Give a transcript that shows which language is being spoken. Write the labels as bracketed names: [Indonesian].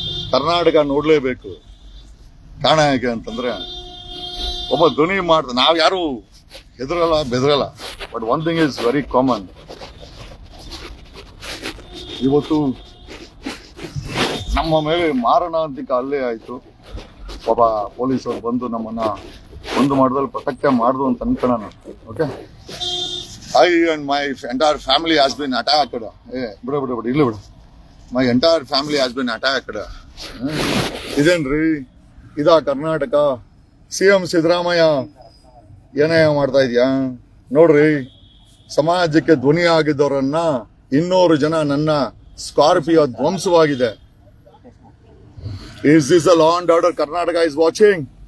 [Kannada] ಕರ್ನಾಟಕ ನೋಡ್ಲೇಬೇಕು. ಕಾರಣ ಹೇಗೆ ಅಂತಂದ್ರೆ, ಒಬ್ಬ ಧ್ವನಿ ಮಾಡ್ದ, ನಾವ್ ಯಾರು ಹೆದರಲ್ಲ ಬೆದರಲ್ಲ. [English] But one thing is very common. [Kannada] ಇವತ್ತು ನಮ್ಮ ಮೇಲೆ ಮಾರಣಾಂತಿಕ ಹಲ್ಲೆ ಆಯ್ತು. ಒಬ್ಬ ಪೊಲೀಸರು ಬಂದು ನಮ್ಮನ್ನ ಒಂದು ಮಾಡದಲ್ಲಿ ಪ್ರೊಟೆಕ್ಟ್ ಮಾಡ್ದು ಅಂತ ಅನ್ಕೊಳ್ಳೋಣ. [English] Okay, I and my entire family has been attacked. [Kannada] ಬಿಡು. [English] My entire family has been attacked. [Kannada] ಇದೇನ್ರಿ ಇದಾ ಕರ್ನಾಟಕ? CM ಸಿದ್ದರಾಮಯ್ಯ ಏನೇ ಮಾಡ್ತಾ ಇದೆಯಾ ನೋಡ್ರಿ. ಸಮಾಜಕ್ಕೆ ಧ್ವನಿ ಆಗಿದ್ದವರನ್ನ 200 ಜನ ನನ್ನ Scorpio ಧ್ವಂಸವಾಗಿದೆ. [English] Is this a law and order Karnataka is watching?